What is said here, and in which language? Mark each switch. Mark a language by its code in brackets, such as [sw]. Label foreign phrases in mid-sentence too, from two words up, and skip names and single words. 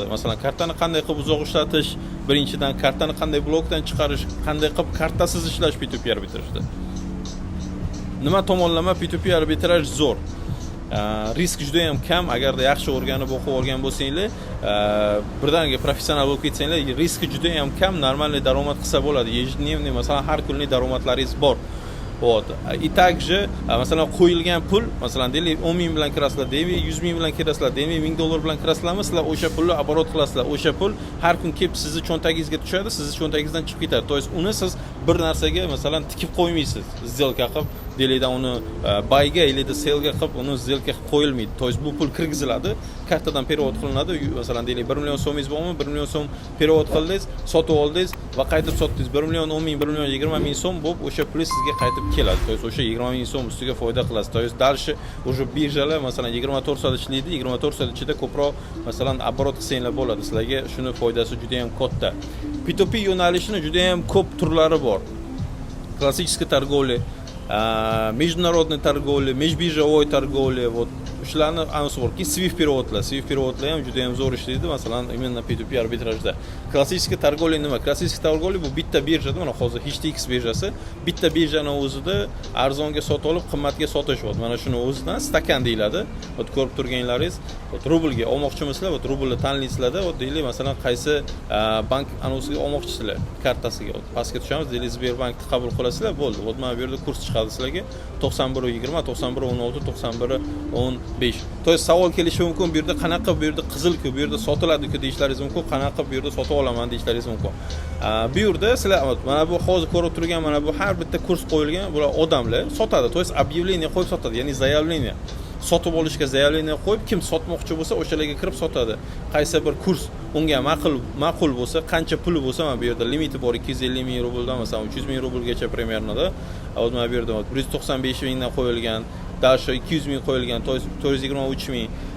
[uz] Masalan, kartani qanday qilib uzoq ishlatish, birinchidan kartani qanday blokdan chiqarish, qanday qilib kartasiz ishlash P2P arbitrajda. Nima tomonlama P2P arbitraj zo'r. Risk juda ham kam. Agarda yaxshi o'rganib o'qib olgan bo'lsanglar, birdaniga professional bo'lib ketsanglar, riski juda ham kam, normalniy daromad qilsa bo'ladi. Ежедневный, masalan, har kunlik daromadlaringiz bor. [ru] Вот. И также, [uz] masalan, qo'yilgan pul, masalan, deylik 10 ming bilan kirasizlar, deylik 100 ming bilan kirasizlar, deylik 1000 dollar bilan kirasizlarmi, sizlar o'sha pulni оборот qilasizlar. O'sha pul har kun kelib sizni cho'ntagingizga tushadi, sizni cho'ntagingizdan chiqib ketadi. [ru] То есть [uz] uni siz bir narsaga masalan tikib qo'ymaysiz. Сделка qilib, deylikda uni bayga elida selga qilib, uni сделка qilib qo'yilmaydi. [ru] То есть [uz] bu pul kirgiziladi, kartadan перевод qilinadi. Masalan, deylik 1 million so'mingiz bormi? 1 million so'm перевод qildingiz, sotib oldingiz va qaytib sotdingiz. 1 million 10 ming, 1 million 20 ming so'm bo'lib, o'sha pul sizga qaytib keladi. [ru] То есть [uz] o'sha 20 ming so'm ustiga foyda qilasiz. [ru] То есть дальше уже [uz] birjalar masalan 24 soat ishlaydi, 24 soat ichida ko'proq masalan оборот qilsanglar bo'ladi. Sizlarga shuni foydasi juda ham katta. P2P yo'nalishini juda ham ko'p turlari bor. [ru] Klassическая торговля, международная торговля, межбиржевой торговля, вот [uz] shularni anisi borki, Swift переводlar ham juda ham zo'r ishlaydi, masalan, именно P2P arbitrajda. Klassik торговля nima? Klassik торговля bu bitta birjada, mana hozir HTX birjasi, bitta birjani o'zida arzonga sotib olib, qimmatga sotish bor. Mana shuni o'zidan stakan deyiladi. Ot ko'rib turganlaringiz, ot rublga olmoqchimisizlar, ot rublni tanlaysizlarda, ot deylik, masalan, qaysi bank anusiga olmoqchisizlar, kartasiga. Ot pastga tushamiz, deylik, Sberbankni qabul qilasizlar, bo'ldi. Ot mana bu yerda kurs chiqadi sizlarga 91.20, 91.16, 91.15. [ru] То есть [uz] savol kelishi mumkin, bu yerda qanaqa, bu yerda qizil-ku, bu yerda sotiladi-ku deyishlaringiz mumkin, qanaqa bu yerda sotib olaman deyishlaringiz mumkin. Bu yerda sizlar mana bu hozir ko'rib turgan mana bu har bitta kurs qo'yilgan, bular odamlar sotadi. [ru] То есть [uz] объявление qo'yib sotadi, ya'ni заявление. Sotib olishga заявление qo'yib, kim sotmoqchi bo'lsa, o'shalarga kirib sotadi. Qaysi bir kurs unga ma'qul bo'lsa, qancha puli bo'lsa, mana bu yerda limiti bor 250 ming rubldan, masalan 300 ming rublgacha примерно-da. Hozir mana bu yerda 195 mingdan qo'yilgan, dasho 200 ming qo'yilgan, 423 ming.